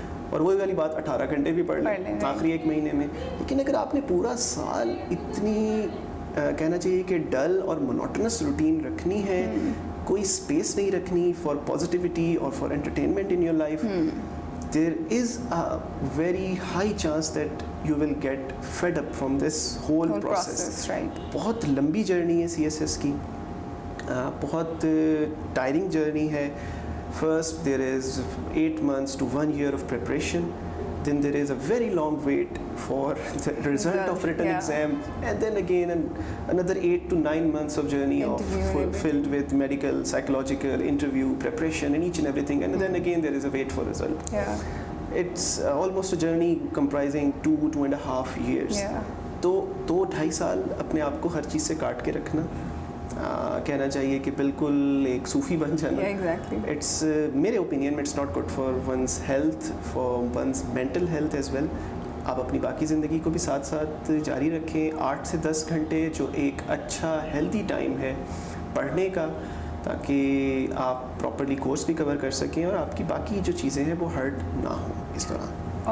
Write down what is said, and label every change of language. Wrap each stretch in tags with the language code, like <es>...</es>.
<ur>اور وہی والی بات 18 گھنٹے بھی پڑھ لیں آخری 1 مہینے میں. لیکن اگر آپ نے پورا سال اتنی کہنا چاہیے کہ ڈل اور مونوٹنس روٹین رکھنی ہے, کوئی اسپیس نہیں رکھنی فار پازیٹیوٹی اور for entertainment in your life, there is a very high chance that you will get fed up from this whole process. بہت لمبی جرنی ہے سی ایس ایس کی. بہت ٹائرنگ جرنی ہے.</ur> <en>First there is 8 months to 1 year of preparation. Then there is a very long wait for the result of written exam, and then again another 8 to 9 months of journey filled with medical, psychological, interview, preparation, and each and everything. And then again there is a wait for result. Yeah. It's almost a journey comprising 2.5 years.</en> <ur>تو 2-2.5 سال اپنے آپ کو ہر چیز سے کاٹ کے رکھنا, کہنا چاہیے کہ بالکل ایک صوفی بن جانا.</ur> <en>It's میرے opinion میں it's not good for one's health, for one's mental health as well.</en> <ur>آپ اپنی باقی زندگی کو بھی ساتھ ساتھ جاری رکھیں. 8 سے 10 گھنٹے جو ایک اچھا ہیلدی ٹائم ہے پڑھنے کا, تاکہ آپ پراپرلی کورس بھی کور کر سکیں اور آپ کی باقی جو چیزیں ہیں وہ ہرٹ نہ ہوں اس دوران.</ur>